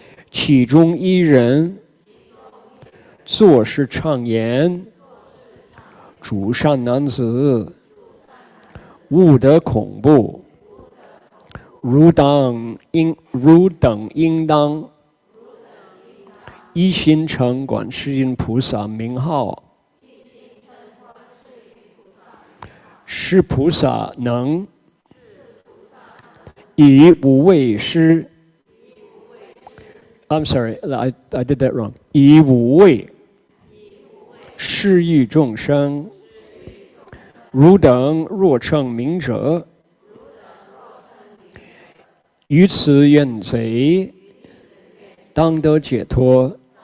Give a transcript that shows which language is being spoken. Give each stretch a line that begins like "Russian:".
Chinese: 其中一人作是唱言：诸善男子，勿得恐怖，汝等应当一心称观世音菩萨名号，是菩萨能以无畏施。
English: I'm sorry, I did that wrong.
Chinese: 以无畏施予众生，汝等若称名者，于此怨贼，当得解脱。